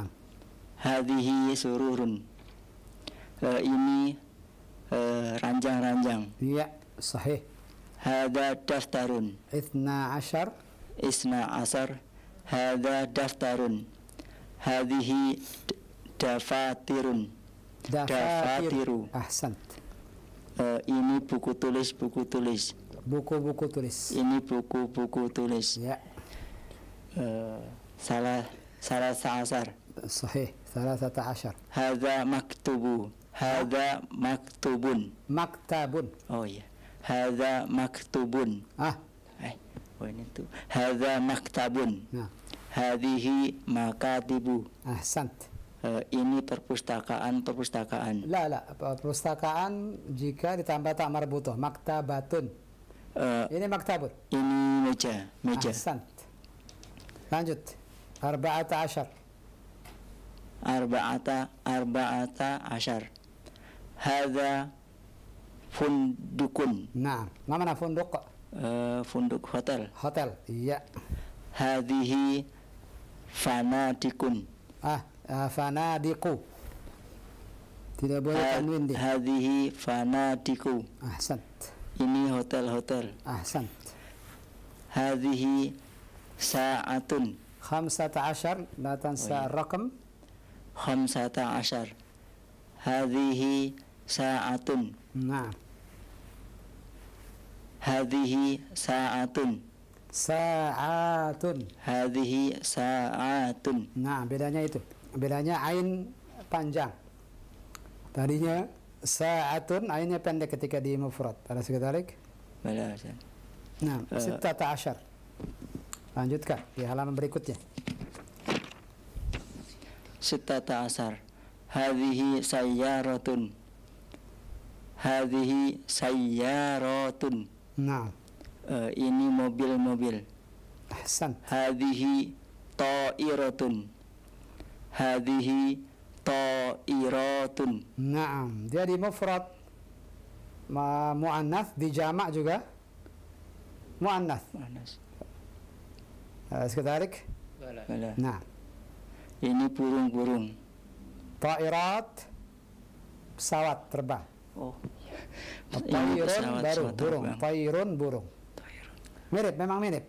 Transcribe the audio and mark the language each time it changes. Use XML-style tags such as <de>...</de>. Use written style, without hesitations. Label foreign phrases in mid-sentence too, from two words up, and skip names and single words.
<ar>هذه سرر.</ar> <id>Ini ranjang-ranjang. Iya, sahih.</id> <ar>هذا دفتر. 12 اثنا عشر. هذا دفتر. هذه دفاتر. Dafatiru. Ahsant.</ar> <id>Ini buku tulis. Buku-buku tulis. Ini buku tulis. Ya,</id> <ar>ثلاثة عشر. sahih. 13. هذا مكتوب. هذا مكتوب. Maktabun.</ar> <id>Oh iya.</id> <ar>هذا مكتوب.</ar> <id>Ini tuh.</id> <ar>هذا مكتب. Nah, هذه مكاتب. ahsant.</ar> <id>Ini perpustakaan. La, perpustakaan jika ditambah</id> <ar>تاء مربوطة. Maktabatun. Ini maktabun.</ar> <id>Ini meja.</id> <ar>Ahsant.</ar> <id>Lanjut. 14.</id> <ar>أربعة عشر. هذا فندق.</ar> <id>Nah, ma mana funduk? Funduk hotel. Hotel. Iya.</id> <ar>هذه فنادق.</ar> <id>Fanadiku. Tidak boleh tanwin dia.</id> <ar>هذه فنادق. Ahsant.</ar> <id>Ini hotel.</id> <ar>Ahsant. هذه ساعة. 15. لا تنس الرقم. 15. هذه ساعة. Nah. هذه ساعة. Sa'atun. هذه ساعة.</ar> <id>Nah, bedanya itu. Bedanya ain panjang. Tadinya sa'atun, ainnya pendek ketika di mufrad. Ada sekitarik?</id> <ar>بلى، أستاذ.</ar> <id>Nah, 16. Lanjutkan di halaman berikutnya. 16.</id> <ar>هذه سيارة. هذه سيارة. Nah,</ar> <id>Ini mobil.</id> <ar>ahsan. هذه طائرة. هذه طائرة. Naam,</ar> <id>dia di</id> <ar>مفرد مؤنث,</ar> <id>di jamak juga muannas. Sekitarik?</id> <ar>Bala. Nah,</ar> <id>Ini burung-burung. ta'irat pesawat terbang. Oh. Tairun pesawat baru burung. terbang. Tairun burung. Mirip, memang mirip.</id>